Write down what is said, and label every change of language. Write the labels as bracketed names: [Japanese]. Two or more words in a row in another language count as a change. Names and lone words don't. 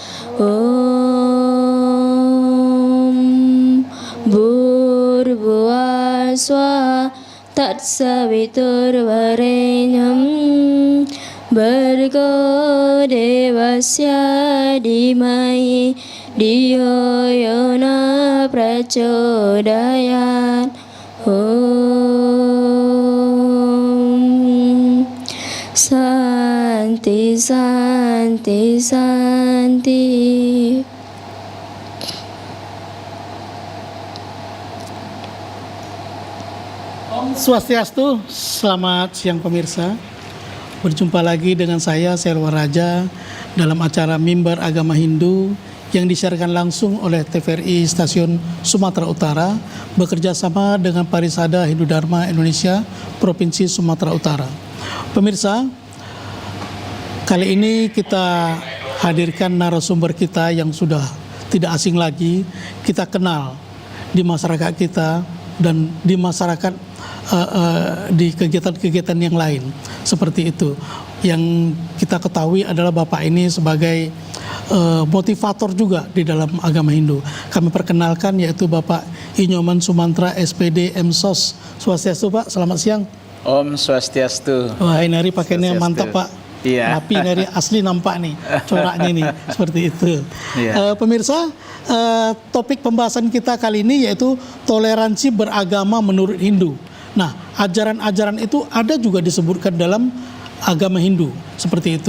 [Sanskrit] Om Bhurbhuvaswa Tatsaviturvarenyam Bhargo Devasya Dhimai Dhiyo Yona Prachodayat. Om Santi Santi Santi. [Indonesian] Swastiastu, selamat siang pemirsa. Berjumpa lagi dengan saya, Selwa Raja, dalam acara Mimbar Agama Hindu yang disiarkan langsung oleh TVRI Stasiun Sumatera Utara bekerja sama dengan Parisada Hindu Dharma Indonesia Provinsi Sumatera Utara. Pemirsa, kali ini kita hadirkan narasumber kita yang sudah tidak asing lagi, kita kenal di masyarakat kita dan di masyarakat di kegiatan-kegiatan yang lain seperti itu. Yang kita ketahui adalah Bapak ini sebagai motivator juga di dalam agama Hindu. Kami perkenalkan yaitu Bapak Inyoman Sumantra SPD MSOS. Swastiastu Pak, selamat siang. [Balinese] Om Swastiastu. [Indonesian] Wah, ini hari pakaiannya mantap Pak. Iya. Rapi, ini asli nampak nih coraknya nih seperti itu. Iya. Pemirsa, topik pembahasan kita kali ini yaitu toleransi beragama menurut Hindu. Nah, ajaran-ajaran itu ada juga disebutkan dalam agama Hindu seperti itu.